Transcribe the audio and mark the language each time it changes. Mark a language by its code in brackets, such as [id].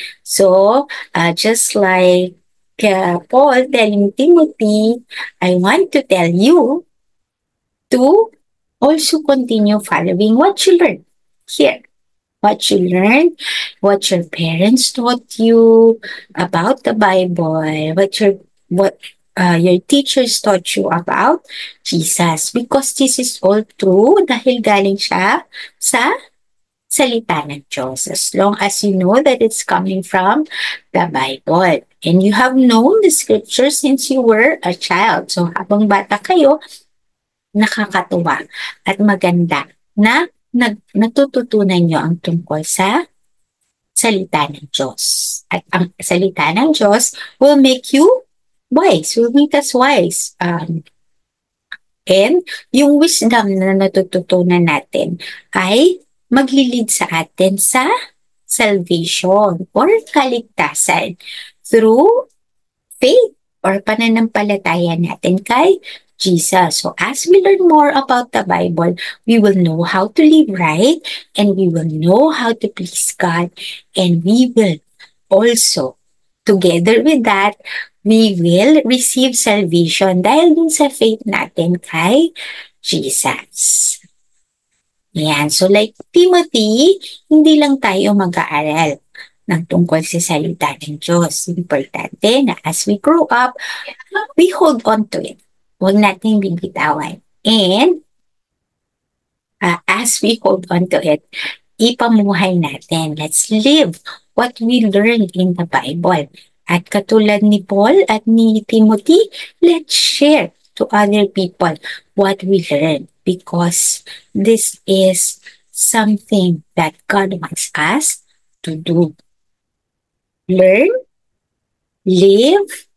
[en] So, just like Paul telling Timothy, I want to tell you to also continue following what you learned here. What you learned, what your parents taught you about the Bible, what your teachers taught you about Jesus. Because this is all true [tl] dahil galing siya sa salita ng Diyos. [en] As long as you know that it's coming from the Bible. And you have known the scripture since you were a child. [tl] So habang bata kayo, nakakatuwa at maganda na natututunan nyo ang tungkol sa salita ng Diyos. At ang salita ng Diyos [en] will make you wise, will make us wise. [tl] And yung wisdom na natututunan natin ay maglilid sa atin sa salvation or kaligtasan [en] through faith or [tl] pananampalataya natin kay Jesus. [en] So as we learn more about the Bible, we will know how to live right and we will know how to please God, and we will also, together with that, we will receive salvation [tl] dahil din sa [en] faith natin kay Jesus. [tl] Yan. [en] So like [tl] Timothy, hindi lang tayo mag-aaral ng tungkol sa salita ng Diyos. Importante na [en] as we grow up, we hold on to it. [tl] Huwag natin bibitawan. [en] And as we hold on to it, [tl] ipamuhay natin. [en] Let's live what we learned in the Bible. [tl] At katulad ni Paul at ni Timothy, [en] let's share to other people what we learned, because this is something that God wants us to do. Learn, live,